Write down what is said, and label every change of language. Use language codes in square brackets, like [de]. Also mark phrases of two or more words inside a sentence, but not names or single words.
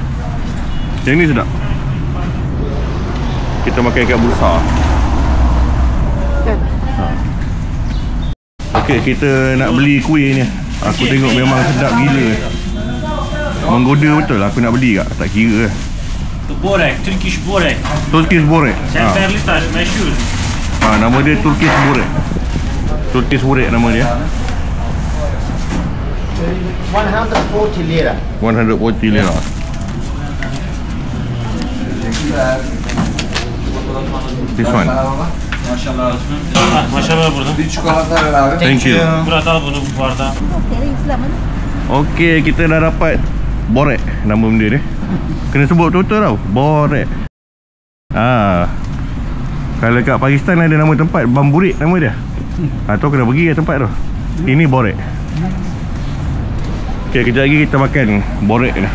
[ms] Yang ni sedap. Kita makan ikan bursa. Kan? Okey, kita nak beli kuih ni. Aku tengok memang sedap gila. Menggoda betul, aku nak beli tak? Tak kira. Borek, Turkish borek. Turkish borek. [tr] Cemberlitas, meşhur. [ms] Nama dia Turkish borek. Turkish borek nama dia. 140 lira. 140 lira. [en] This one. [tr] Maşallah burada. [en] Thank you. [tr] Burada al bunu bu arada. [ms] Okey, kita dah dapat borek nama benda ni. Kena sebut betul-betul tau. Borek. Kalau kat Pakistan ada nama tempat Bamburik nama dia. Tu kena pergi ke tempat tu. Ini borek. Okey, kejap lagi kita makan borek ni.